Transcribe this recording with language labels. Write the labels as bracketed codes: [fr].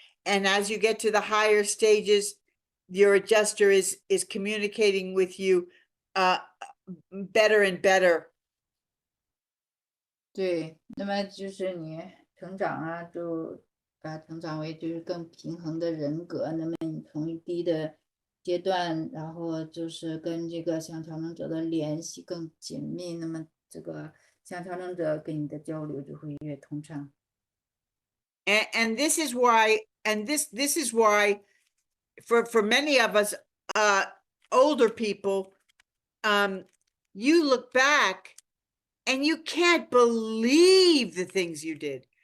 [en] And as you get to the higher stages, your adjuster is communicating with you better and better. [zh] 对，那么就是你成长啊，就成长为就是更平衡的人格。那么你从低的阶段，然后就是跟这个像调整者的联系更紧密，那么这个像调整者跟你的交流就会越通畅。 [en] And this is why, and this is why for many of us older people, you look back and you can't believe the things you did.